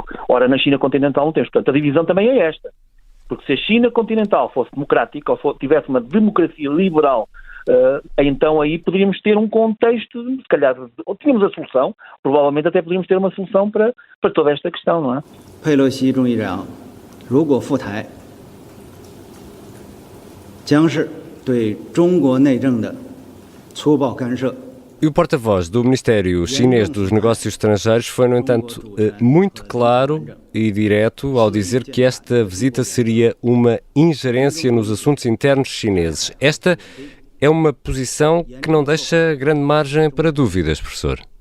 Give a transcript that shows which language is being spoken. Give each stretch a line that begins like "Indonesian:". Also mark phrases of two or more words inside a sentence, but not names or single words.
Portuguese: Ora, na China continental não temos. Portanto, a divisão também é esta. Porque se a China continental fosse democrática ou tivesse uma democracia liberal, então aí poderíamos ter um contexto, se calhar, ou tínhamos a solução, provavelmente até poderíamos ter uma solução para toda esta questão, não é?
Chinese: Pelosi 众议长如果赴台，将是对中国内政的粗暴干涉。
Portuguese: E o porta-voz do Ministério Chinês dos Negócios Estrangeiros foi, no entanto, muito claro e direto ao dizer que esta visita seria uma ingerência nos assuntos internos chineses. Esta é uma posição que não deixa grande margem para dúvidas, professor.